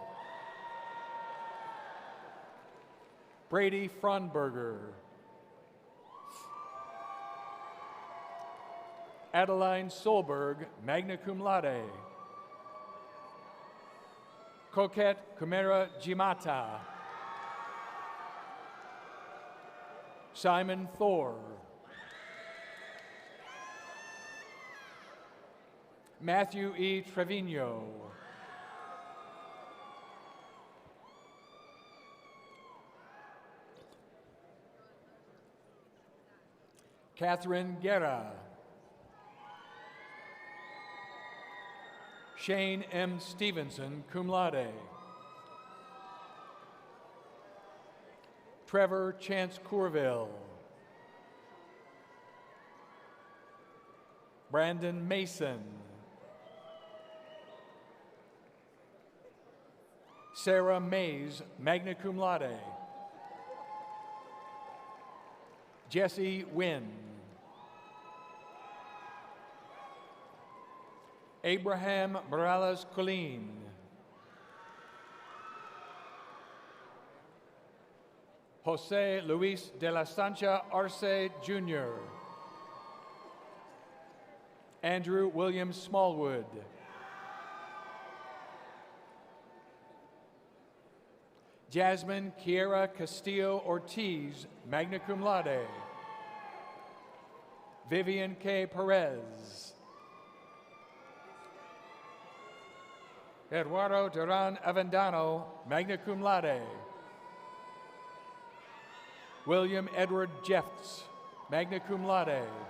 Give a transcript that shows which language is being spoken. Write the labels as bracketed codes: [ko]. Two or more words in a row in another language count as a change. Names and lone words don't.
[en] Brady Fronberger. Adeline Solberg, [la] magna cum laude. [en] Coquette Kumera Jimata. Simon Thor. Matthew E. Trevino. Catherine Guerra. Shane M. Stevenson, [la] cum laude. [en] Trevor Chance Courville. Brandon Mason. Sarah Mays, [la] magna cum laude. [en] Jesse Wynn. Abraham Morales Colleen. Jose Luis de la Sancha Arce Jr. Andrew William Smallwood. Jasmine Kiera Castillo Ortiz, [la] magna cum laude. [en] Vivian K. Perez. Eduardo Duran Avendano, [la] magna cum laude. [en] William Edward Jeffts, [la] magna cum laude.